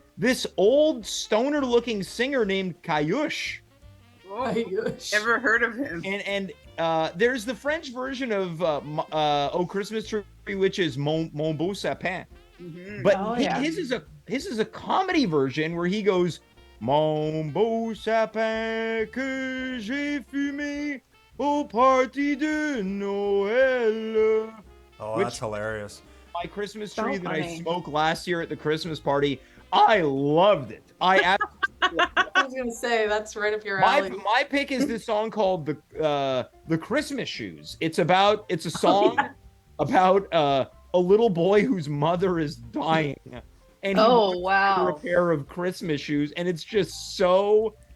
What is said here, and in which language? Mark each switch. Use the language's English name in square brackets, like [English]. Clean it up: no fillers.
[English] This old stoner-looking singer named Kyres. Oh, never heard of him. And there's the French version of "Oh Christmas Tree," which is "Mon Beau Sapin." Mhm. But Oh, yeah. his is a comedy version where he goes, [French] Mon beau sapin que j'ai fumé au party de Noël. [English] Oh, Which- that's hilarious. My Christmas So tree that I funny. smoked last year at the Christmas party. I loved it. I was gonna say that's right up your alley. my pick is this song called the Christmas Shoes. It's a song about a little boy whose mother is dying, and he wants her a pair of Christmas shoes, and it's just so.